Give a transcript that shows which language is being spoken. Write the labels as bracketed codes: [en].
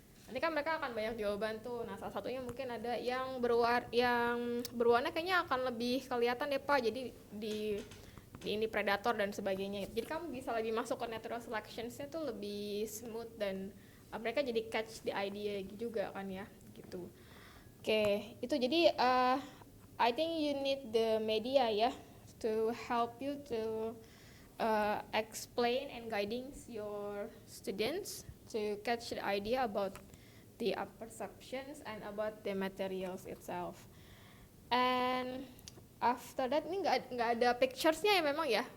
[id] Nanti kan mereka akan banyak jawaban tuh. Nah, salah satunya mungkin ada yang berwarna kayaknya akan lebih kelihatan deh Pak. Jadi di ini predator dan sebagainya. Jadi kamu bisa lebih masuk ke natural selections-nya tuh lebih smooth dan mereka jadi [en] catch the idea [id] juga kan ya, gitu. Oke, itu jadi [en] I think you need the media ya to help you to explain and guiding your students to catch the idea about the perceptions and about the materials itself. And after that [id] ini nggak ada pictures-nya ya memang ya.